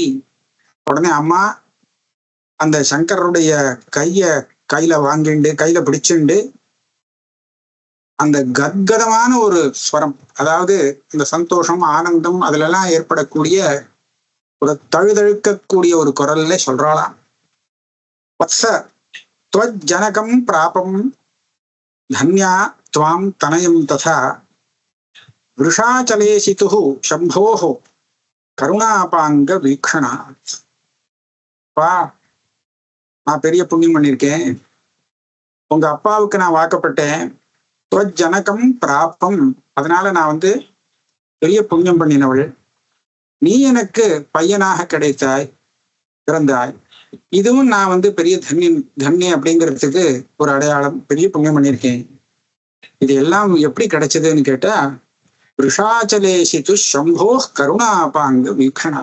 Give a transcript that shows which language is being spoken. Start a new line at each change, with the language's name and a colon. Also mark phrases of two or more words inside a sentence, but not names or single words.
Tamil: உடனே அம்மா அந்த சங்கரருடைய கையில வாங்கிண்டு கையில பிடிச்சுண்டு அந்த கத்கதமான ஒரு ஸ்வரம், அதாவது இந்த சந்தோஷம் ஆனந்தம் அதுல எல்லாம் ஏற்படக்கூடிய ஒரு தழுதழுக்கக்கூடிய ஒரு குரல்ல சொல்றாளாம்.
Sanskrit: வத்ச त्वज् जनकं प्रापं धन्या त्वां तनयं तथा वृषाचलेशितुः शम्भोः करुणापाङ्ग वीक्षणा.
Tamil: பா, நான் பெரிய புண்ணியம் பண்ணியிருக்கேன். உங்க அப்பாவுக்கு நான் வாக்கப்பட்டேன்.
Sanskrit: त्वज् जनकं प्रापम्,
Tamil: அதனால நான் பெரிய புண்ணியம் பண்ணினவள். நீ எனக்கு பையனாக கிடைத்தாய், பிறந்தாய். இதுவும் நான் பெரிய தன்ய அப்படிங்கிறதுக்கு ஒரு அடையாளம். பெரிய புண்ணியம் பண்ணியிருக்கேன். இது எல்லாம் எப்படி கிடைச்சதுன்னு கேட்டா,
Sanskrit: वृषाचलेशितुः शम्भोः करुणापाङ्ग वीक्षणा.